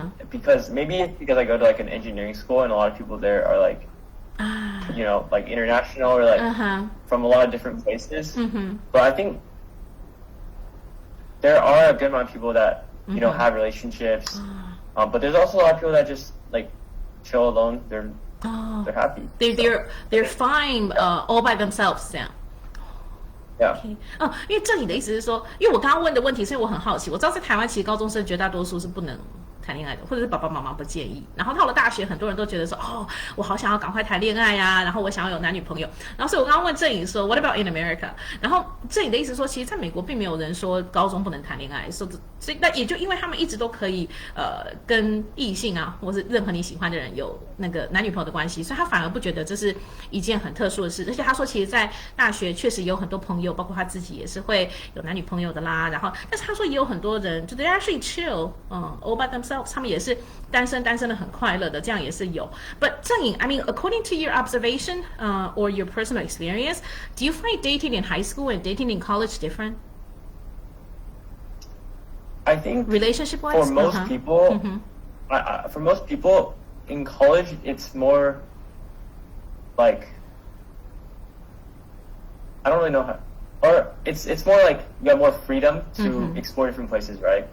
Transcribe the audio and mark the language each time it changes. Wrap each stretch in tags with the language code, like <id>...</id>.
<en>Because maybe it's because I go to like an engineering school and a lot of people there are like, like international or like from a lot of different places. But I think there are a good amount of people that, have relationships. But there's also a lot of people that just like chill alone. They're happy. They're fine all by themselves</en> <zh>这样。</zh> <en>Yeah.</en> <zh>因为这里的意思是说，因为我刚刚问的问题，所以我很好奇。我知道在台湾其实高中生绝大多数是不能谈恋爱的，或者是爸爸妈妈不建议。然后到了大学，很多人都觉得说，我好想要赶快谈恋爱呀，然后我想要有男女朋友。然后所以我刚刚问郑颖说 ，</zh> <en>What about in America？</en> <zh>然后郑颖的意思说，其实在美国并没有人说高中不能谈恋爱，所以那也就因为他们一直都可以跟异性啊，或是任何你喜欢的人有那个男女朋友的关系，所以他反而不觉得这是一件很特殊的事。而且他说，其实，在大学确实有很多朋友，包括他自己也是会有男女朋友的啦。然后，但是他说也有很多人就</zh> <en>they actually chill all by themselves。 themselves，</en> <zh>他们也是单身的很快乐的，这样也是有。</zh> <en>But 郑颖 I mean according to your observation or your personal experience, do you find dating in high school and dating in college different? I think relationship-wise, for most people, for most people in college, it's more like I don't really know how, or it's more like you have more freedom to explore different places, right?</en>